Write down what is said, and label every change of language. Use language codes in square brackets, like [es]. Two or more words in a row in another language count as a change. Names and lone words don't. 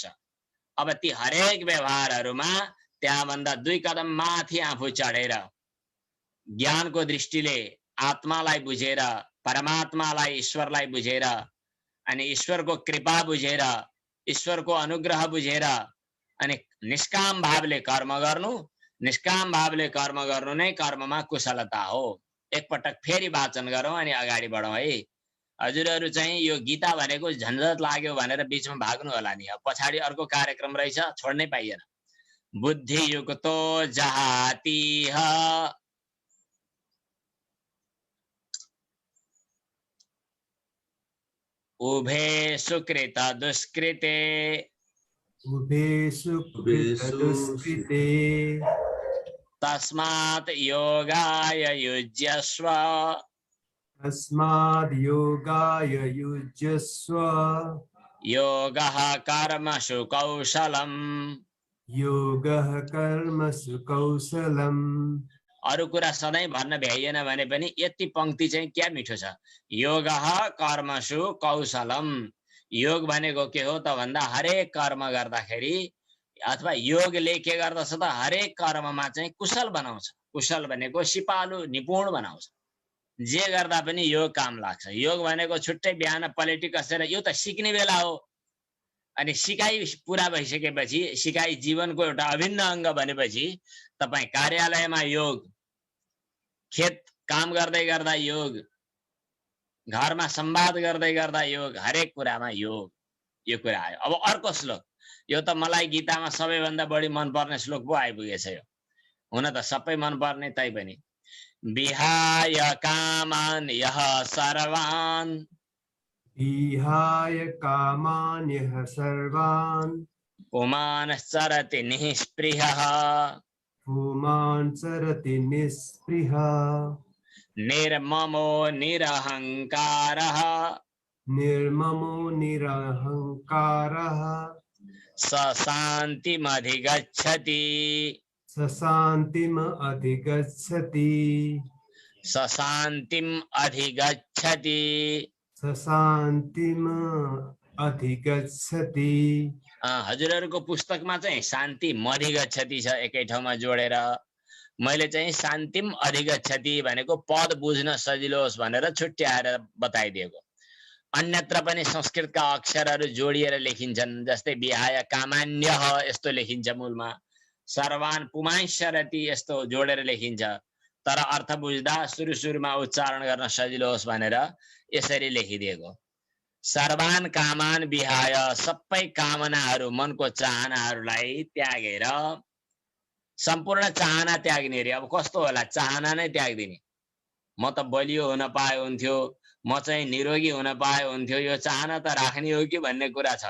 [ne] अब ती हरेक व्यवहारहरूमा त्यहाँभन्दा 2 कदम माथि आफू चढेर ज्ञानको दृष्टिले आत्मालाई बुझेर, परमात्मालाई, ईश्वरलाई बुझेर, अनि ईश्वरको कृपा बुझेर, ईश्वरको अनुग्रह बुझेर, अनि निष्काम भावले कर्म गर्नु। निष्काम भावले कर्म गर्नु नै कर्ममा कुशलता हो। एकपटक फेरि वाचन गरौँ अनि अगाडि बढौँ है। हजुरहरू चाहिँ यो गीता भनेको झन्झट लाग्यो भनेर बिचमा भाग्नु होला नि। अब पछाडि अर्को कार्यक्रम रहेछ, छोड्नै पाइएन। [sa] बुद्धियुक्तो जहातिह उभे सुकृत दुष्कृते उभे सुकृत दुष्कृते तस्मात् योगाय युज्यस्व तस्माद् योगाय युज्यस्व योगः कर्मसु कौशलम् योगः कर्मसु कौशलम्। [ne] अरु कुरा सधैँ भन्न भ्याइएन भने पनि यति पंक्ति चाहिँ क्या मिठो छ। [sa] योगः कर्मसु कौशलम्। [ne] योग भनेको के हो त भन्दा हरेक कर्म गर्दाखेरि अथवा योगले के गर्दछ त हरेक कर्ममा चाहिँ कुशल बनाउँछ। कुशल भनेको सिपालु निपुण बनाउँछ। जे गर्दा पनि योग काम लाग्छ। योग भनेको छुट्टै बिहान पलेटी कसेर यो त सिक्ने बेला हो। अनि सिकाइ पुरा भइसकेपछि, सिकाइ जीवनको एउटा अभिन्न अंग भनेपछि तपाई कार्यालयमा योग, खेत काम गर्दै गर्दा योग, घरमा संवाद गर्दै गर्दा योग, हरेक कुरामा योग। यो कुरा आयो। अब अर्को श्लोक, यो त मलाई गीतामा सबैभन्दा बढी मनपर्ने श्लोक पो आइपुगेछ। यो हुन त सबै मनपर्ने तै पनि [sa] विहाय कामान् यः सर्वान् विहाय कामान् यः सर्वान् पुमानश्चरति निःस्पृहः पुमान् चरति निःस्पृहः निर्ममो निरहङ्कारः निर्ममो निरहङ्कारः स शान्तिमधिगच्छति स शान्तिम् अधिगच्छति स शान्तिम् अधिगच्छति। स शान्तिम् अधिगच्छति। [ne] हजुरहरूको पुस्तकमा चाहिँ [sa] शान्ति मधिगच्छति [ne] छ एकै ठाउँमा जोडेर। मैले चाहिँ [sa] शान्तिम अधिगच्छति [ne] भनेको पद बुझ्न सजिलो होस् भनेर छुट्याएर बताइदिएको। अन्यत्र पनि संस्कृतका अक्षरहरू जोडिएर लेखिन्छन्। जस्तै [sa] विहाय कामान्यः [ne] यस्तो लेखिन्छ मूलमा, [sa] सर्वान् पुमांश्चरति [ne] यस्तो जोडेर लेखिन्छ। तर अर्थ बुझ्दा सुरुमा उच्चारण गर्न सजिलो होस् भनेर यसरी लेखिदिएको। [sa] सर्वान् कामान विहाय, [ne] सबै कामनाहरू, मनको चाहनाहरूलाई त्यागेर, सम्पूर्ण चाहना त्याग्ने रे। अब कस्तो होला, चाहना नै त्याग्दिने। म त बलियो हुन पाए हुन्थ्यो, म चाहिँ निरोगी हुन पाए हुन्थ्यो, यो चाहना त राख्ने हो कि भन्ने कुरा छ।